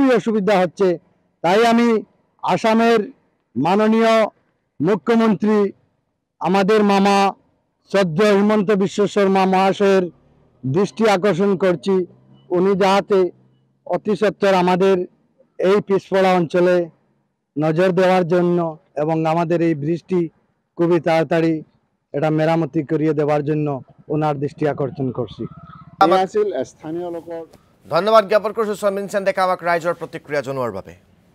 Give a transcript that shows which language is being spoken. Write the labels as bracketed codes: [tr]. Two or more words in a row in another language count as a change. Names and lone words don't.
[bn] অসুবিধা হচ্ছে তাই আমি আসামের মাননীয় মুখ্যমন্ত্রী আমাদের মামা শ্রদ্ধেয় হিমন্ত বিশ্ব শর্মা মহাশয়ের দৃষ্টি আকর্ষণ করছি উনি যাতে অতি সত্বর আমাদের এই পিছপড়া অঞ্চলে নজর দেওয়ার জন্য এবং আমাদের এই ব্রিজটি খুবই তাড়াতাড়ি এটা মেরামতি করিয়ে দেওয়ার জন্য ওনার দৃষ্টি আকর্ষণ করছি [as] স্থানীয় লোকৰ ধন্যবাদ জ্ঞাপন কৰিছোঁ সমীন সেন ডেকা আমাক ৰাইজৰ প্ৰতিক্ৰিয়া জনোৱাৰ বাবে